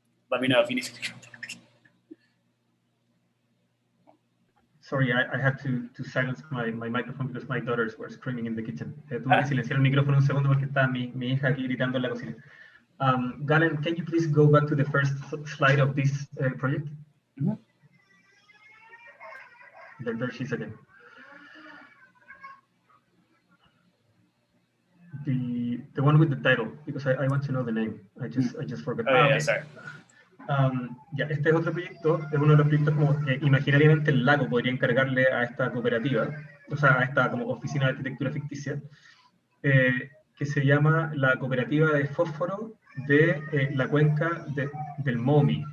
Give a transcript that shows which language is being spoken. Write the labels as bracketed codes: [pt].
[en] Let me know if you need to go back. Sorry, I had to silence my microphone because my daughters were screaming in the kitchen. [es] Tuve que silenciar el micrófono un segundo porque estaba mi hija aquí gritando en la cocina. [en] Galen, can you please go back to the first slide of this project? Mm-hmm. There she is again. The one with the title, because I want to know the name. I just forgot. Oh, yeah, sorry. [es] Ya, este es otro proyecto, es uno de los proyectos como imaginariamente el lago podría encargarle a esta cooperativa, o sea, a esta como oficina de arquitectura ficticia, que se llama la Cooperativa de Fósforo de la cuenca del Maumee.